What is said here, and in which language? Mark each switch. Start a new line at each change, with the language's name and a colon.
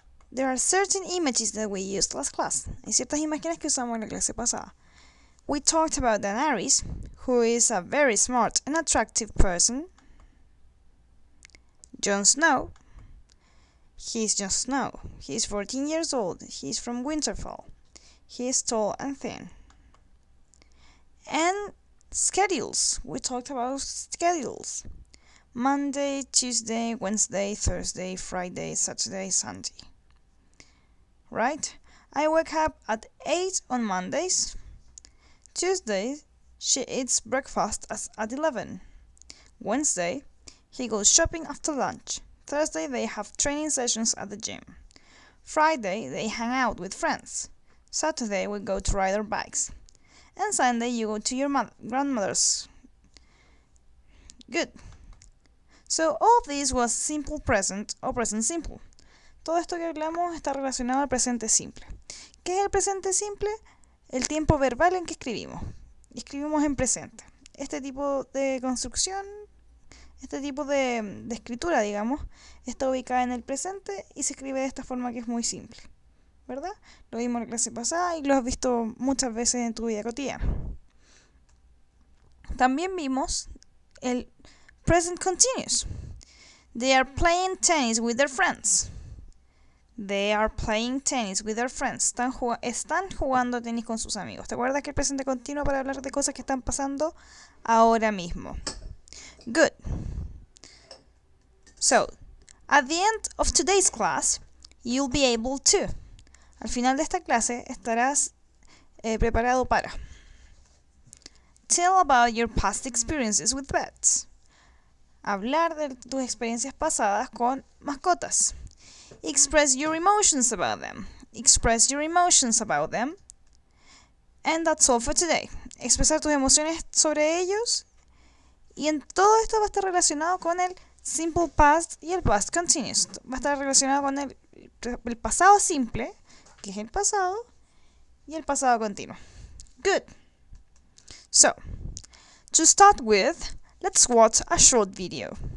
English: There are certain images that we used last class.
Spanish: Hay ciertas imágenes que usamos en la clase pasada.
English: We talked about Daenerys, who is a very smart and attractive person. Jon Snow. He's Jon Snow. He's 14 years old. He's from Winterfell. He is tall and thin. And schedules. We talked about schedules. Monday, Tuesday, Wednesday, Thursday, Friday, Saturday, Sunday. Right? I wake up at 8 on Mondays. Tuesday, she eats breakfast at 11. Wednesday, he goes shopping after lunch. Thursday, they have training sessions at the gym. Friday, they hang out with friends. Saturday, we go to ride our bikes. And Sunday, you go to your grandmother's. Good. So all of this was simple present or present simple.
Spanish: Todo esto que hablamos está relacionado al presente simple. ¿Qué es el presente simple? El tiempo verbal en que escribimos. Escribimos en presente. Este tipo de construcción, este tipo de escritura, digamos, está ubicada en el presente y se escribe de esta forma que es muy simple, ¿verdad? Lo vimos en la clase pasada y lo has visto muchas veces en tu vida cotidiana. También vimos el present continuous.
English: They are playing tennis with their friends. They are playing tennis with their friends.
Spanish: Están jugando tenis con sus amigos. ¿Te acuerdas que el presente continuo para hablar de cosas que están pasando ahora mismo?
English: Good. So, at the end of today's class, you'll be able to.
Spanish: Al final de esta clase estarás preparado para
English: tell about your past experiences with pets.
Spanish: Hablar de tus experiencias pasadas con mascotas.
English: Express your emotions about them. Express your emotions about them. And that's all for today.
Spanish: Expresar tus emociones sobre ellos. Y en todo esto va a estar relacionado con el simple past y el past continuous. Va a estar relacionado con el pasado simple, que es el pasado, y el pasado continuo.
English: Good. So, to start with, let's watch a short video.